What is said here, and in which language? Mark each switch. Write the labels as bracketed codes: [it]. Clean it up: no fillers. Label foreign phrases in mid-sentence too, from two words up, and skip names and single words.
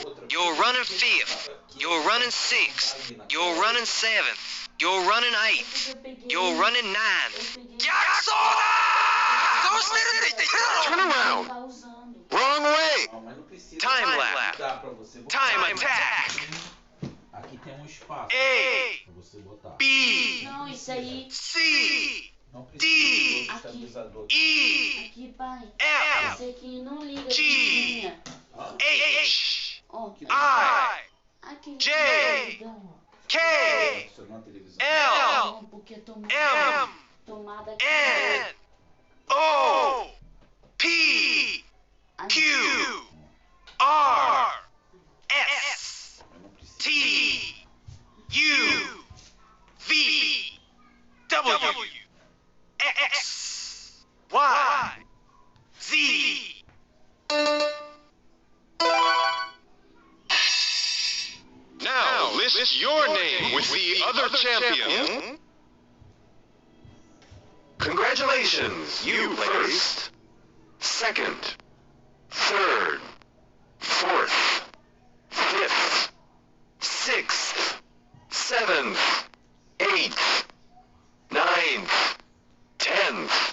[en] You're running fifth. You're running sixth. You're running seventh. You're running eighth. You're running ninth. Turn around. Wrong way. Time lap. Time attack. [pt] Aqui tem espaço [en] A, [pt] para você botar. [en] B, [pt] Não, isso aí. [en] C, [pt] Não precisa [en] D, [pt] do estabilizador. [en] E, [pt] Aqui, pai. [en] F, [pt] Esse aqui não liga. [en] G, [pt] Tinha. [en] H, [pt] Ó. [en] I, [pt] Aqui. [en] J, [pt] Ligão, ó. [en] K, [pt] Funcionou a televisão. [en] L, [pt] Não, porque tomar. [en] M, [pt] Tomar. [en] N O P Q R S T U V W X Y Z. Now list your name with the other champion. Congratulations, you placed second, third, fourth, fifth, sixth, seventh, eighth, ninth, 10th.